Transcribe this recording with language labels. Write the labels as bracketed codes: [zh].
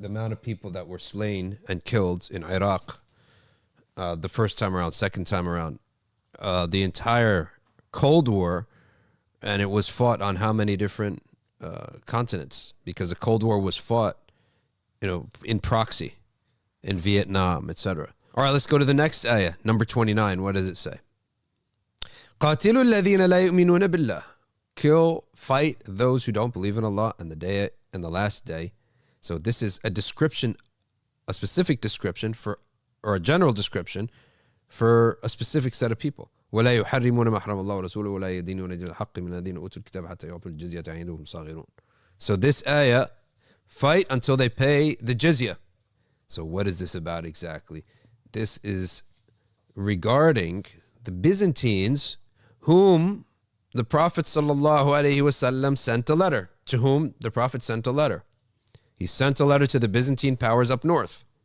[en] The amount of people that were slain and killed in Iraq, the first time around, second time around, the entire Cold War, and it was fought on how many different continents? Because the Cold War was fought, in proxy, in Vietnam, etc. All right, let's go to the next ayah, number 29. What does it say? [ar] قاتلوا الذين لا يؤمنون بالله. [en] Fight those who don't believe in Allah and the day and the last day. So this is a description, a specific description or a general description for a specific set of people. [ar] ولا يحرمون ما حرم الله ورسوله ولا يدينون دين الحق من الذين أوتوا الكتاب حتى يعطوا الجزية عن يد وهم صاغرون. [en] So this ayah, fight until they pay the jizya. So what is this about exactly? This is regarding the Byzantines, whom the Prophet ﷺ sent a letter. To whom the Prophet sent a letter. He sent a letter to the Byzantine powers up north.